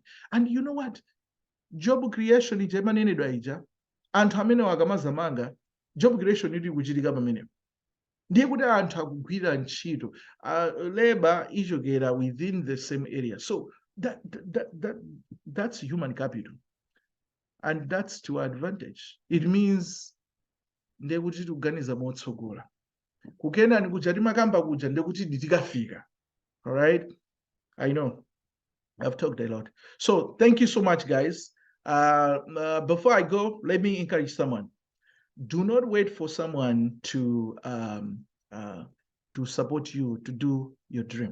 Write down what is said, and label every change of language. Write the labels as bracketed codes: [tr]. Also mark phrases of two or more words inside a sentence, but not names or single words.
[en] And you know what? Job creation [ny] ija imanenedwa ija, anthu amene akamazamanga, [en] job creation [ny] ili kuchitika pamene. Ndiye kuti anthu akugwira ntchito, labor ichokera within the same area. [en] So that's human capital. And that's to our advantage. It means [ny] ndiye kuti tikuganiza motsogola. Kukena ni kuja timakamba kuja ndiye kuti nditikafika. [en] All right? I know. I've talked a lot. So thank you so much, guys. Before I go, let me encourage someone. Do not wait for someone to support you to do your dream.